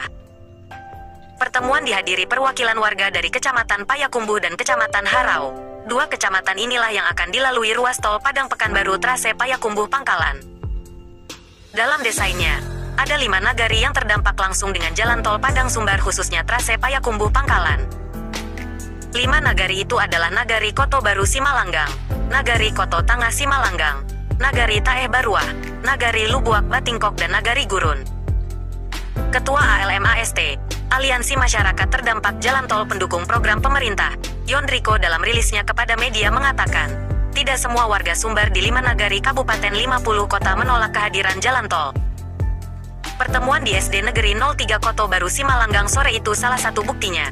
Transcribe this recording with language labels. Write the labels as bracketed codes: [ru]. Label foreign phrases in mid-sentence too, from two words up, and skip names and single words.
[id] Pertemuan dihadiri perwakilan warga dari Kecamatan Payakumbuh dan Kecamatan Harau. Dua kecamatan inilah yang akan dilalui ruas tol Padang Pekanbaru trase Payakumbuh Pangkalan. Dalam desainnya, ada 5 nagari yang terdampak langsung dengan jalan tol Padang Sumbar khususnya trase Payakumbuh Pangkalan. 5 nagari itu adalah Nagari Koto Baru Simalanggang, Nagari Koto Tangah Simalanggang, Nagari Taeh Baruah, Nagari Lubuak Batingkok dan Nagari Gurun. Ketua ALMAST, Aliansi Masyarakat Terdampak Jalan Tol pendukung program pemerintah, Yondriko dalam rilisnya kepada media mengatakan, tidak semua warga Sumbar di 5 nagari Kabupaten 50 kota menolak kehadiran jalan tol. Pertemuan di SD Negeri 03 Koto Baru Simalanggang sore itu salah satu buktinya.